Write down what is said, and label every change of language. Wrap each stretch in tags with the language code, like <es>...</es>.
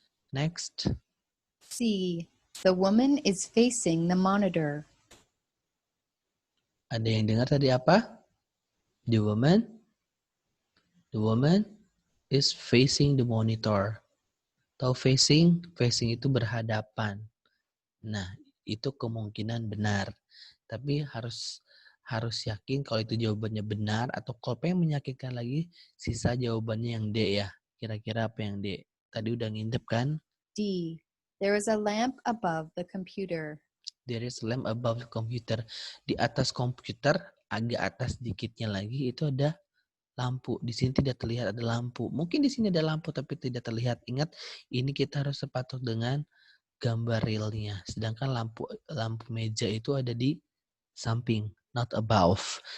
<en>Next. C. The woman is facing the monitor.</en> <id>Ada yang dengar tadi apa?</id> <en>The woman is facing the monitor.</en> <id>Tahu facing? Facing itu berhadapan. Nah, itu kemungkinan benar. Tapi harus yakin kalau itu jawabannya benar, atau kalau pengen meyakinkan lagi, sisa jawabannya yang D ya. Kira-kira apa yang D? Tadi udah ngintip kan? D.</id> <en>There is a lamp above the computer. There is a lamp above the computer.</en> <id>Di atas komputer, agak atas dikitnya lagi, itu ada lampu. Di sini tidak terlihat ada lampu. Mungkin di sini ada lampu tapi tidak terlihat. Ingat, ini kita harus sepatuk dengan gambar realnya. Sedangkan lampu meja itu ada di samping,</id> <en>not above.</en>